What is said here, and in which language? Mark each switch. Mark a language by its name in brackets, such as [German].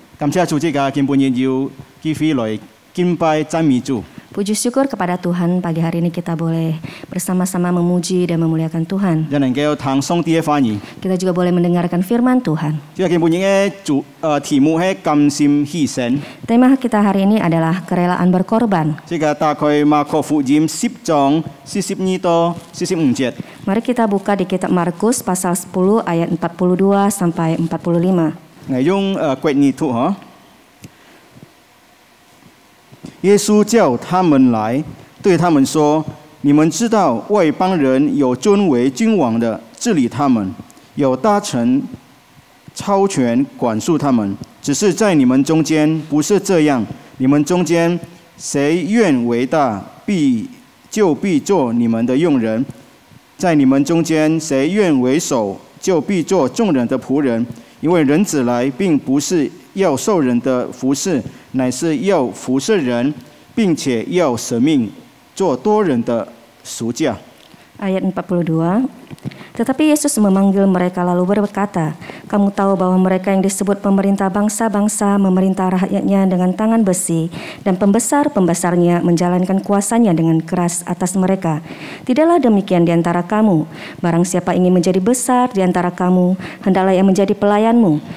[Chinese] 感謝主，這個今半日要繼續來敬拜讚美主。 [Malay] Puji syukur kepada Tuhan, pagi hari ini kita boleh bersama-sama memuji dan memuliakan Tuhan. [Chinese] 也能夠聽上帝嘅話語。 [Malay] Kita juga boleh mendengarkan firman Tuhan. [Chinese] 這個今半日嘅題目係甘心犧牲。 [Malay] Tema kita hari ini adalah kerelaan berkorban. [Chinese] 這個打開馬可福音10章42到45節。 [Malay] Mari kita buka di kitab Markus pasal 10 ayat 42 sampai 45. [Chinese] 我用國語讀哈。耶穌叫他們來，對他們說：“你們知道外邦人有尊為君王的治理他們，有大臣超權管束他們。只是在你們中間不是這樣。你們中間誰願為大，必做你們的用人；在你們中間誰願為首，就必做眾人的僕人。因為人子來，並不是要受人的服侍，乃是要服侍人，並且要捨命做多人的贖價。” [Malay] Ayat 42. [Indonesian] Tetapi Yesus memanggil mereka lalu berkata, "Kamu tahu bahwa mereka yang disebut pemerintah bangsa-bangsa memerintah rakyatnya dengan tangan besi, dan pembesar-pembesarnya menjalankan kuasanya dengan keras atas mereka. Tidaklah demikian di antara kamu. Barang siapa ingin menjadi besar di antara kamu, hendaklah ia menjadi pelayanmu.